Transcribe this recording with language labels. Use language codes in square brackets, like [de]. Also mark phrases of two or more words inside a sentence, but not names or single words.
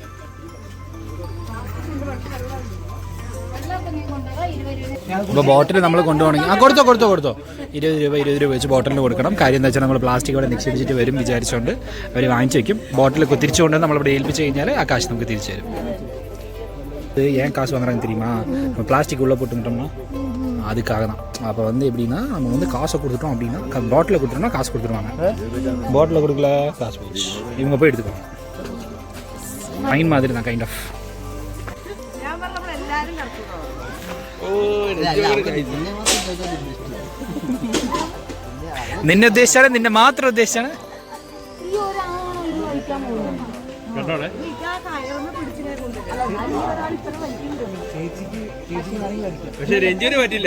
[ml] അപ്പോൾ ബോട്ടിൽ നമ്മൾ കൊണ്ടുപോകണമെങ്കിൽ കൊടുത്തോ 20 രൂപ വെച്ച് ബോട്ടിലിന് കൊടുക്കണം. കാര്യം എന്താ വെച്ചാൽ നമ്മൾ പ്ലാസ്റ്റിക് അവിടെ നിക്ഷേപിച്ചിട്ട് വരും വിചാരിച്ചുകൊണ്ട് അവർ വാങ്ങിച്ചു വയ്ക്കും. ബോട്ടിലൊക്കെ തിരിച്ചുകൊണ്ട് നമ്മളിവിടെ ഏൽപ്പിച്ച് കഴിഞ്ഞാൽ ആ കാശ് നമുക്ക് തിരിച്ചു തരും. [ta] இது ஏன் காசு வாங்குறாங்க தெரியுமா? நம்ம பிளாஸ்டிக் உள்ளே போட்டுக்கிட்டோம்னா அதுக்காக தான். அப்போ வந்து எப்படின்னா நம்ம வந்து காசை கொடுத்துட்டோம் அப்படின்னா பாட்டிலில் கொடுத்துட்டோம்னா காசு கொடுத்துருவாங்க. பாட்டிலில் கொடுக்கல காசு போச்சு, இவங்க போய் எடுத்துக்குவாங்க. ஃபைன் மாதிரி தான் [en] kind of. [ml] നിന്നെ ഉദ്ദേശിച്ചാണ്, നിന്നെ മാത്രം ഉദ്ദേശിച്ചാണ്. പക്ഷെ രഞ്ജുവിന് പറ്റില്ല.